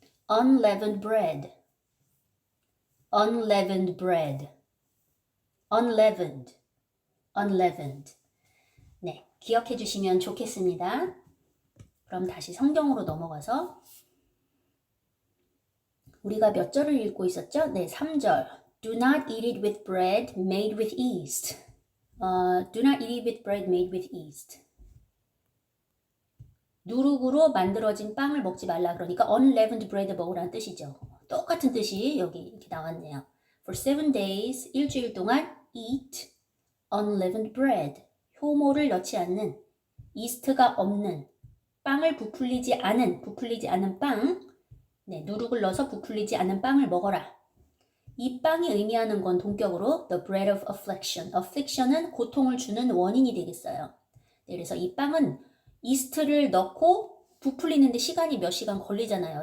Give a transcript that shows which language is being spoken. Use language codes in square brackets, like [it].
[en] unleavened bread. unleavened bread. unleavened. unleavened. [ko] 네, 기억해 주시면 좋겠습니다. 그럼 다시 성경으로 넘어가서 우리가 몇 절을 읽고 있었죠? 네, 3절. [en] Do not eat it with bread made with yeast. Do not eat it with bread made with yeast. [ko] 누룩으로 만들어진 빵을 먹지 말라. 그러니까 unleavened bread 먹으라는 뜻이죠. 똑같은 뜻이 여기 이렇게 나왔네요. [en] For 7 days, [ko] 일주일 동안 [en] eat unleavened bread. [ko] 효모를 넣지 않는, 이스트가 없는, 빵을 부풀리지 않은 빵, 네, 누룩을 넣어서 부풀리지 않은 빵을 먹어라. 이 빵이 의미하는 건 동격으로 [en] the bread of affliction. [ko] affliction은 고통을 주는 원인이 되겠어요. 네, 그래서 이 빵은 이스트를 넣고 부풀리는데 시간이 몇 시간 걸리잖아요.